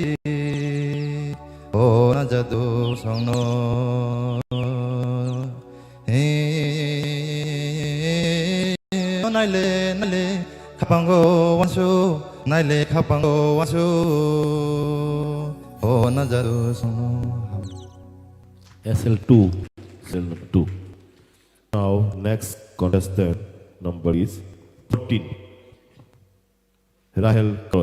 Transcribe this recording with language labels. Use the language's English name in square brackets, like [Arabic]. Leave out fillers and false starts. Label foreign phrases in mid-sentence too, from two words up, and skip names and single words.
[Kok Borok] o na jadu songno naile khapango wansu naile khapango wansu o na jadu songno [English] SL2, cell number 2. Now, next contestant number is 14. Rahel Koloy.